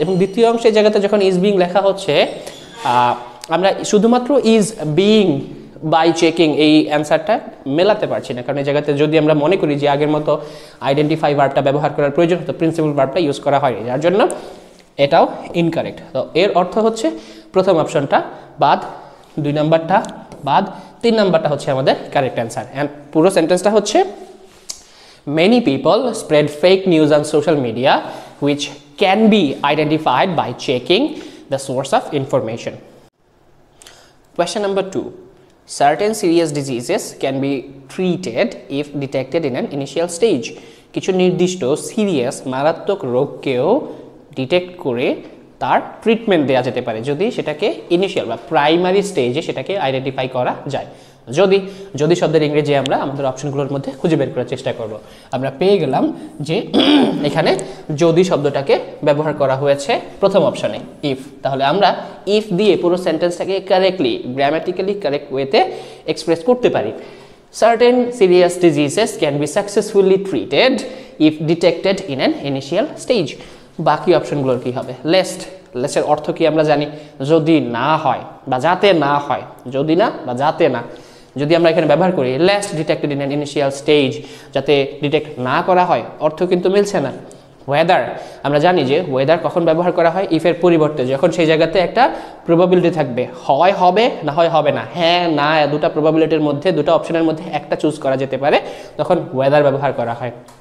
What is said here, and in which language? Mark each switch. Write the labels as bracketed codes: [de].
[bn] এবং দ্বিতীয় অংশের জায়গাতে যখন ইজ বিং লেখা হচ্ছে, আমরা শুধুমাত্র ইজ বিং বাই চেকিং এই অ্যান্সারটা মেলাতে পারছি না, কারণ এই জায়গাতে যদি আমরা মনে করি যে আগের মতো আইডেন্টিফাই ভার্বটা ব্যবহার করার প্রয়োজন হতো, প্রিন্সিপাল ভার্বটা ইউজ করা হয়নি, যার জন্য এটাও ইনকারেক্ট। তো এর অর্থ হচ্ছে প্রথম অপশনটা বাদ, 2 নাম্বারটা বাদ, 3 নাম্বারটা হচ্ছে আমাদের কারেক্ট অ্যান্সার। অ্যান্ড পুরো সেন্টেন্সটা হচ্ছে [en] many people spread fake news on social media which can be identified by checking the source of information. Question number 2. Certain serious diseases can be treated if detected in an initial stage. [bn] কিছু নির্দিষ্ট serious মারাত্মক রোগকেও detect করে তার treatment দেওয়া যেতে পারে যদি সেটাকে ইনিশিয়াল বা প্রাইমারি স্টেজে সেটাকে আইডেন্টিফাই করা যায়। যদি যদি শব্দের ইংরেজি আমরা আমাদের অপশনগুলোর মধ্যে খুঁজে বের করার চেষ্টা করব। আমরা পেয়ে গেলাম যে এখানে যদি শব্দটাকে ব্যবহার করা হয়েছে প্রথম অপশনে ইফ, তাহলে আমরা ইফ দিয়ে পুরো সেন্টেন্সটাকে কারেক্টলি গ্রামাটিক্যালি কারেক্ট ওয়েতে এক্সপ্রেস করতে পারি। [en] Certain serious diseases can be successfully treated if detected in an initial stage. [bn] বাকি অপশনগুলোর কি হবে? লেস্টের অর্থ কি আমরা জানি, যদি না হয় বা যাতে না হয়, যদি না বা যাতে না। যদি আমরা এখানে ব্যবহার করি least detected in an initial stage, যাতে ডিটেক্ট না করা হয়, অর্থ কিন্তু মিলছে না। ওয়েদার, আমরা জানি যে ওয়েদার কখন ব্যবহার করা হয় ইফের পরিবর্তে, যখন সেই জায়গাতে একটা প্রবাবিলিটি থাকবে, হয় হবে না হয় হবে না, হ্যাঁ না দুটা প্রবাবিলিটির মধ্যে দুটো অপশনের মধ্যে একটা চুজ করা যেতে পারে, তখন ওয়েদার ব্যবহার করা হয়।